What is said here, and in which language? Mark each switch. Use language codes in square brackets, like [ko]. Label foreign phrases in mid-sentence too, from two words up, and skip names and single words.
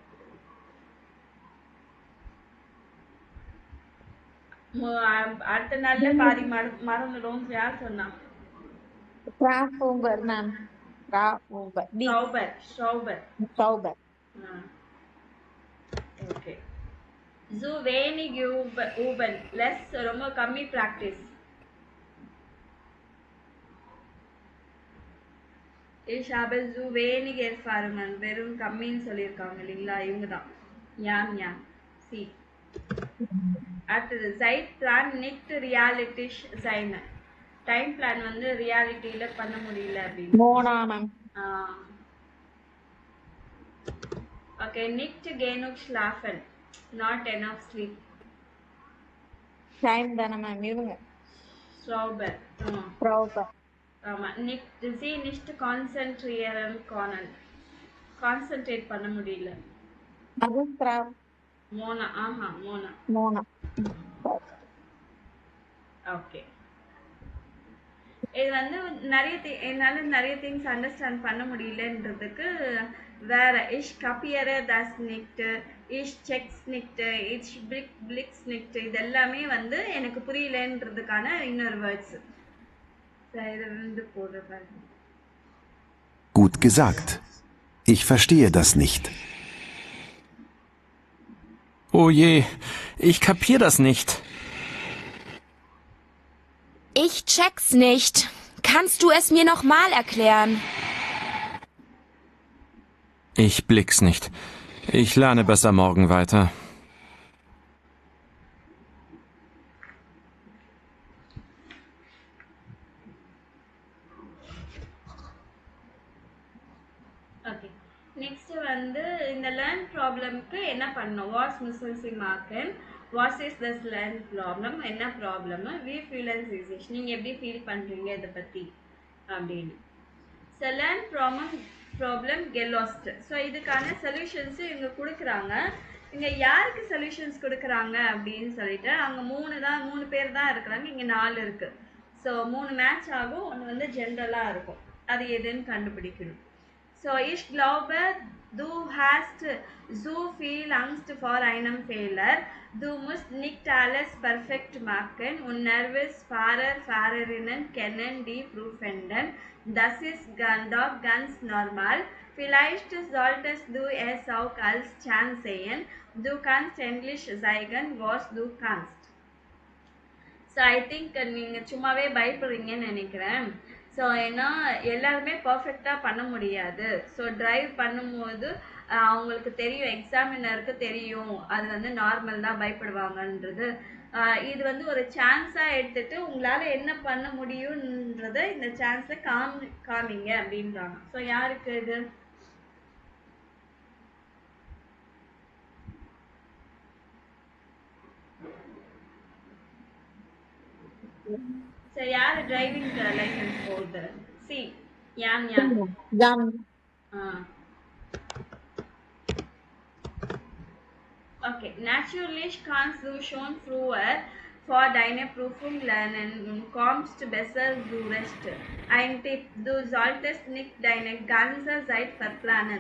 [ta] அடுத்த நாள்ல பாதி மறந்துடும். யார் சொன்னா? மேம். ஷௌபர். ஓகே. [de] zu wenig üben, [ta] less ரொம்ப கம்மி பிராக்டிஸ். [de] ich habe zu wenig Erfahrungen, [ta] வெறும் கம்மின்னு சொல்லியிருக்காங்க இல்லைங்களா? இவங்க தான் யாம் யாம் சி. அடுத்தது [de] Zeit plan nicht realistisch sein, [en] time plan [ta] வந்து ரியாலிட்டியில பண்ண முடியல அப்படின்னு. மோனா மேம். ஓகே. [de] nicht genug schlafen, [en] not enough sleep. [ta] டைம் தான மேம் இவங்க. Schrauber. ஆமா. [de] sie nicht konzentrieren können, [ta] கான்சென்ட்ரேட் பண்ண முடியல. அது மோனா. ஆஹா, மோனா. ஓகே. இது வந்து என்னால நிறைய [en] things understand [ta] பண்ண முடியலன்றதுக்கு வேற [de] ich kapiere das nicht, ich checks nicht, ich blicks nicht, [ta] இது எல்லாமே வந்து எனக்கு புரியலன்றதுக்கான இன்னொரு வேர்ட்ஸ். இது வந்து போடுறேன். [de] Gut gesagt. Ich verstehe das nicht. Oh je, ich kapier das nicht. Ich check's nicht. Kannst du es mir noch mal erklären? Ich blick's nicht. Ich lerne besser morgen weiter. [ta] ஓகே. நெக்ஸ்ட் வந்து இந்த [en] learn problem [ta] என்ன பண்ணணும்? [en] what's missing Morgen, what's is this learn problem, என்ன problem, we feel and sensation, [ta] நீங்கள் எப்படி ஃபீல் பண்ணுறீங்க இதை பற்றி அப்படின்னு. [en] So learn problem get lost. [ta] ஸோ இதுக்கான சொல்யூஷன்ஸு இவங்க கொடுக்குறாங்க. இங்கே யாருக்கு சொல்யூஷன்ஸ் கொடுக்குறாங்க அப்படின்னு சொல்லிட்டு, அங்கே 3 பேர் தான் இருக்கிறாங்க, இங்கே 4 இருக்குது. ஸோ 3 மேட்ச் ஆகும், ஒன்று வந்து ஜென்ரலாக இருக்கும். அது எதுன்னு கண்டுபிடிக்கணும். [de] So ich glaube, du hast so viel Angst vor einem Fehler. Du musst nicht alles perfekt machen und nervös Fahrerinnen kennen die Prüfenden. Das ist doch ganz normal. Vielleicht solltest du es auch als Chance sehen. Du kannst endlich zeigen, was du kannst. [en] so I think [ta] நீங்கள் சும்மாவே பயப்படுறீங்கன்னு நினைக்கிறேன். ஸோ ஏன்னா எல்லாருமே பர்ஃபெக்டாக பண்ண முடியாது. ஸோ ட்ரைவ் பண்ணும்போது அவங்களுக்கு தெரியும், எக்ஸாமினருக்கு தெரியும் அது வந்து நார்மல் தான், பயப்படுவாங்கன்றது. இது வந்து ஒரு சான்ஸாக எடுத்துகிட்டு உங்களால் என்ன பண்ண முடியுன்றதை இந்த சான்ஸை காமிங்க அப்படின்றாங்க. ஸோ யாருக்கு இது? சரி, யாரு [en] driving license [ta] போகுது? சி. யாம். [de] Okay, natürlich kannst du schon früher für deine Prüfung lernen und kommst besser zurecht. Ein Tipp, du solltest nicht deine ganze Zeit verplanen.